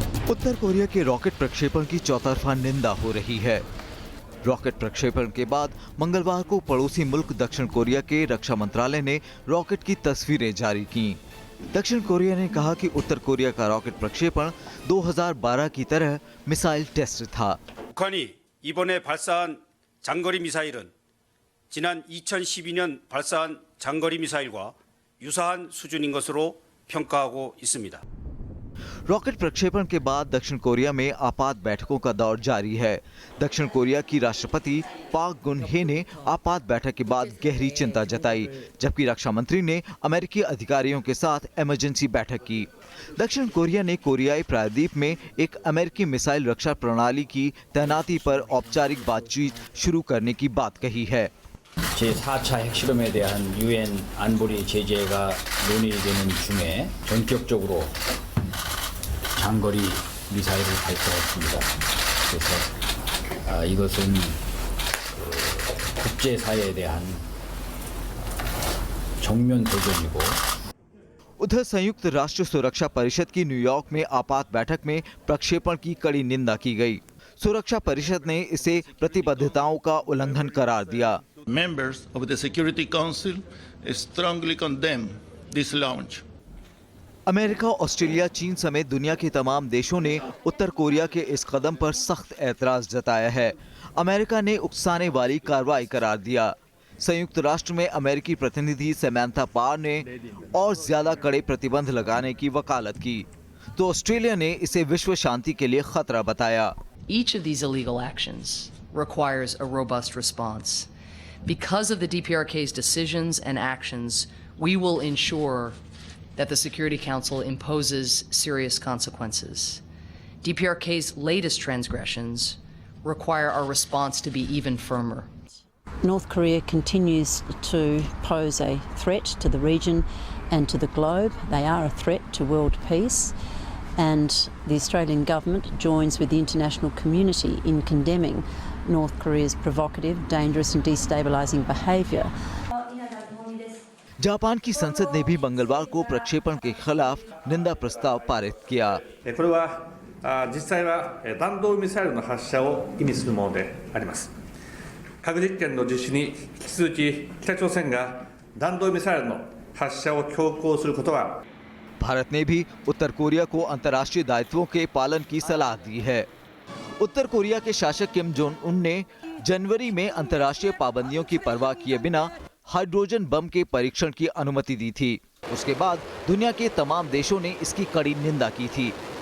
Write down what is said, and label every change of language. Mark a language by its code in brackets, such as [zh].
[hi] उत्तर Korea के rocket प्रक्षेपण की चौतरफा निंदा हो रही है। रॉकेट प्रक्षेपण के बाद मंगलवार को पड़ोसी मुल्क दक्षिण कोरिया के रक्षा मंत्रालय ने रॉकेट की तस्वीरें जारी की। दक्षिण कोरिया ने कहा कि उत्तर कोरिया का रॉकेट प्रक्षेपण 2012 की तरह मिसाइल टेस्ट था। [ko] 북한이 이번에 발사한 장거리 미사일은 지난 2012년 발사한 장거리 미사일과 유사한 수준인 것으로 평가하고 있습니다. [hi] रॉकेट प्रक्षेपण के बाद दक्षिण कोरिया में आपात बैठकों का दौर जारी है। दक्षिण कोरिया की राष्ट्रपति पाक गुन-हे ने आपात बैठक के बाद गहरी चिंता जताई, जबकि रक्षा मंत्री ने अमेरिकी अधिकारियों के साथ इमरजेंसी बैठक की। दक्षिण कोरिया ने कोरियाई प्रायद्वीप में एक अमेरिकी मिसाइल रक्षा प्रणाली की तैनाती पर औपचारिक बातचीत शुरू करने की बात कही है। [ko] 제4차 핵실험에 대한 유엔 안보리 제재가 논의되는 중에 전격적으로 장거리 미사일을 발사했습니다. 그래서 이것은 국제사회에 대한 정면 도전이고 [hi] उधर संयुक्त राष्ट्र सुरक्षा परिषद की न्यूयॉर्क में आपात बैठक में प्रक्षेपण की कड़ी निंदा की गई। सुरक्षा परिषद ने इसे प्रतिबद्धताओं का उल्लंघन करार दिया। [en] Members of the Security Council strongly condemn this launch. [hi] America, Australia, चीन समेत दुनिया के तमाम देशों ने उत्तर कोरिया के इस कदम पर सख्त ऐतराज जताया है। अमेरिका ने उकसाने वाली कार्रवाई करार दिया। संयुक्त राष्ट्र में अमेरिकी प्रतिनिधि सैमंथा पावर ने और ज्यादा कड़े प्रतिबंध लगाने की वकालत की, तो ऑस्ट्रेलिया ने इसे विश्व शांति के लिए खतरा बताया। [en] Each of these illegal actions requires a robust response. Because of the DPRK's decisions and actions, we will ensure that the Security Council imposes serious consequences. DPRK's latest transgressions require our response to be even firmer. North Korea continues to pose a threat to the region and to the globe. They are a threat to world peace, and the Australian government joins with the international community in condemning North Korea's provocative, dangerous and destabilising behaviour. [hi] Japan की संसद ने भी मंगलवार को प्रक्षेपण के खिलाफ निंदा प्रस्ताव पारित किया। [ja] これは実際は弾道ミサイルの発射を意味するものであります。核実験の実施に引き続き北朝鮮が弾道ミサイルの発射を強行することは [hi] भारत ने भी उत्तर कोरिया को अंतर्राष्ट्रीय दायित्वों के पालन की सलाह दी है। उत्तर कोरिया के शासक किम जोंग उन ने जनवरी में अंतर्राष्ट्रीय पाबंदियों की परवाह किए बिना हाइड्रोजन बम के परीक्षण की अनुमति दी थी। उसके बाद दुनिया के तमाम देशों ने इसकी कड़ी निंदा की थी।